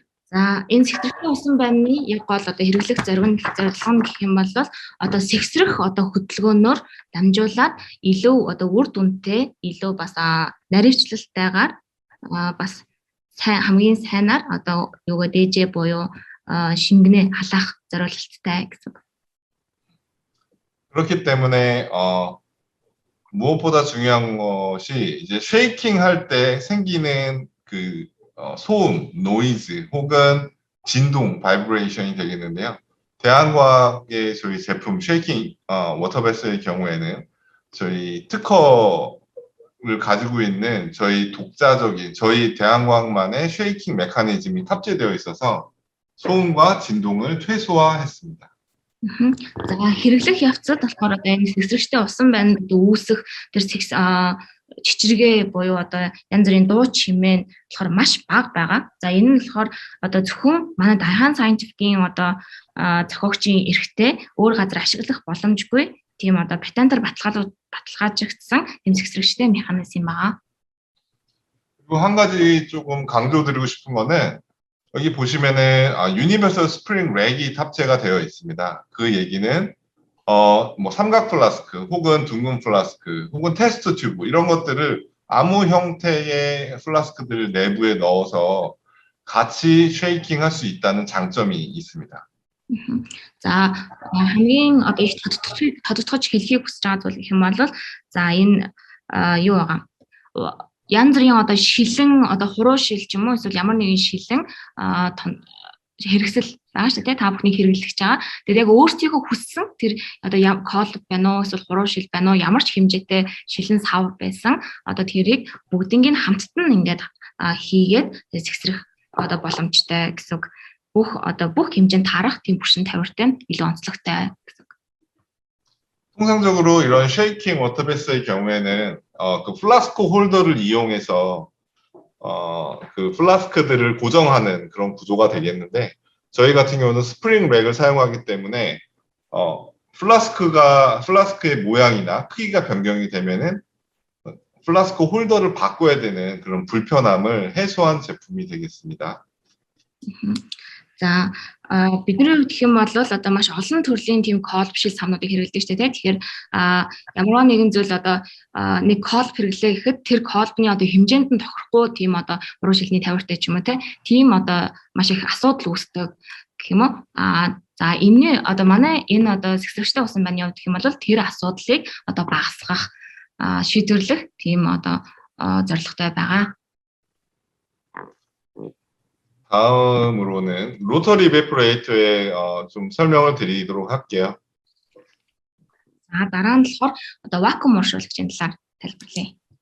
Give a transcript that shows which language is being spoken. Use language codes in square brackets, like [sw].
[mn] За энэ сэгсрэгчтэй усан байны яг гол одоо хэрэглэх зорилго нь гэх юм бол одоо сэгсрэх одоо хөдөлгөөнөөр дамжуулаад илүү одоо үр дүнтэй илүү бас наривчлалтайгаар бас хамгийн сайнаар одоо юугаа дээжээ буюу шингэнэ халаах зорилттой гэсэн. [ko] 그렇기 때문에 무엇보다 중요한 것이 이제 쉐이킹 할 때 생기는 그 소음, 노이즈 혹은 진동, 바이브레이션이 되겠는데요. 대한과학의 저희 제품 쉐이킹 워터베스의 경우에는 저희 특허를 가지고 있는 저희 독자적인 저희 대한과학만의 쉐이킹 메커니즘이 탑재되어 있어서 소음과 진동을 최소화했습니다. [mn] За хэрэглэх явцад болохоор одоо энэ сэгсрэгчтэй усан байнд үүсэх тэр чичиргээ буюу одоо янз бүрийн дуу чимээ болохоор маш бага байгаа. За энэ нь болохоор одоо зөвхөн манай Dahan Scientific-ийн одоо зохиогчийн эрхтэй өөр газар ашиглах боломжгүй тийм одоо патентаар баталгаажигдсан тэм сэгсрэгчтэй механизм байгаа. [ko] 그리고 한 가지 조금 강조드리고 싶은 거는 여기 보시면은 유니버설 스프링 렉이 탑재가 되어 있습니다. 그 얘기는 뭐 삼각 플라스크 혹은 둥근 플라스크 혹은 테스트 튜브 이런 것들을 아무 형태의 플라스크들 내부에 넣어서 같이 쉐이킹 할 수 있다는 장점이 있습니다. [mn] За хамгийн одоо их тодтогч хэлхийг хүсэж байгаа зүйл гэх юм бол за энэ юу байгаа. Янз бүрийн одоо шилэн одоо хуруу шил ч юм уу эсвэл ямар нэгэн шилэн хэрэгсэл байгаа шүү дээ та бүхний хэрэглэж байгаа. Тэгээд яг өөрсдийнхөө хүссэн тэр одоо колб байна уу эсвэл хуруу шил байна уу ямар ч хэмжээтэй шилэн сав байсан одоо тэрийг бүгднийг хамтд нь ингээд хийгээд зэгсрэх одоо боломжтой гэсэн үг. Бүх хэмжээнд тарах тийм бүршин тавиртай илүү онцлогтой гэсэн. [ko] 통상적으로 이런 쉐이킹 워터베스의 경우에는 그 플라스크 홀더를 이용해서 그 플라스크들을 고정하는 그런 구조가 되겠는데 저희 같은 경우는 스프링 렉을 사용하기 때문에 플라스크의 모양이나 크기가 변경이 되면은 플라스크 홀더를 바꿔야 되는 그런 불편함을 해소한 제품이 되겠습니다. [mn] За бидний хувьд гэх юм бол одоо маш олон төрлийн тийм колб шил самнуудыг хэрэглэдэг шүү дээ. Тэгэхээр ямар нэгэн зүйл одоо нэг колб хэрэглээ гэхэд тэр колбны одоо хэмжээнд нь тохирохгүй тийм одоо уруу шилний тавиртай ч юм уу тийм одоо маш их асуудал үүсдэг гэх юм уу. За энэ одоо манай энэ одоо сэгсрэгчтэй усан байны хувьд гэх юм бол тэр асуудлыг одоо багасгах шийдвэрлэх тийм одоо зорилготой байгаа. [ko] 다음으로는 로터리 이베포레이터의 좀 설명을 드리도록 할게요. [mn] За дараа нь болохоор одоо вакуум уршуулагчийн талаар тайлбарлая.